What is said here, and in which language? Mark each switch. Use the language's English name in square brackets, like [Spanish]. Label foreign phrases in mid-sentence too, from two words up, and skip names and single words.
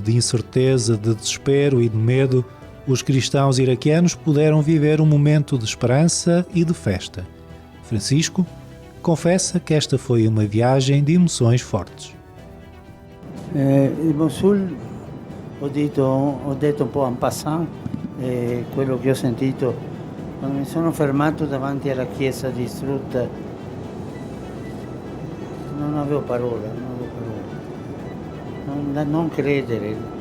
[Portuguese] de incerteza, de desespero e de medo, os cristãos iraquianos puderam viver um momento de esperança e de festa. Francisco confessa que esta foi uma viagem de emoções fortes. [Italian] Il Mosul ho detto un po' [French] en passant [Italian] quello che ho sentito quando mi sono fermato davanti alla chiesa distrutta. Non avevo parole. Da non credere.